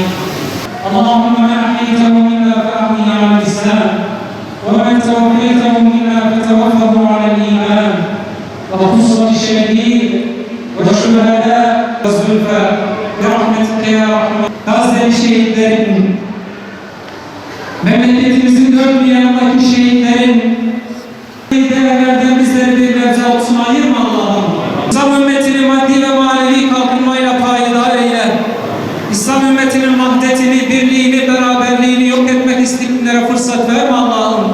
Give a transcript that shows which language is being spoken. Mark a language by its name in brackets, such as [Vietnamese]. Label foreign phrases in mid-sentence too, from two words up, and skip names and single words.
[Arabic] اللهم من أحييته منا فأحيه على الإسلام ومن توفيته منا فتوفه على الإيمان وخصوصا الشهيد والشهداء والزلفاء برحمتك يا رحمن. [Turkish] Gazze'li şehitlerin, memleketimizin dört bir yanındaki şehitlerin değerlerden bizleri bir nebze olsun ayırma Allah'ım. İslam ümmetinin maddi ve manevi kalkınmayla payidar eyle. İslam ümmetinin vahdetini, birliğini, beraberliğini yok etmek isteyenlere fırsat verme Allah'ım.